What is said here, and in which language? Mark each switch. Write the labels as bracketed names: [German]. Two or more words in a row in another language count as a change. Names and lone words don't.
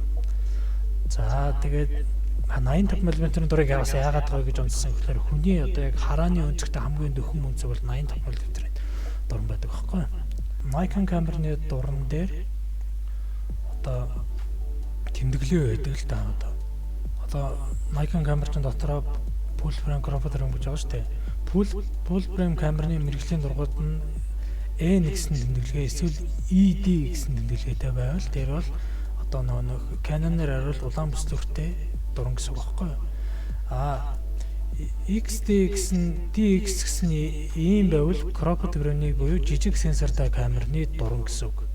[Mongolian] За тэгээд 85 мм-ийн дурыг яагаад гоё гэж онцсон гэхээр хүний одоо яг харааны өнцгтэй хамгийн дөхөн өнцөг бол 85 мм-ийн дуран байдаг байхгүй юу? Nikon камерны дуран дээр одоо тэмдэглээ байдаг л да одоо. Одоо Nikon камерын дотроо [English] full frame cropped [Mongolian] гэж байгаа шүү дээ. [English] Full frame [Mongolian] камерны мэргэжлийн дургууд нь N гэсэн тэмдэглэгээ эсвэл ED гэсэн тэмдэглэгээтэй байвал тэр бол одоо нөгөө Canon-ээр харуул улаан бүслөртэй дуран гэсэн үг байхгүй юу? XD гэсэн DX гэсэн ийм байвал [English] cropped frame- [Mongolian] ийг буюу жижиг сенсортай камерны дуран гэсэн үг.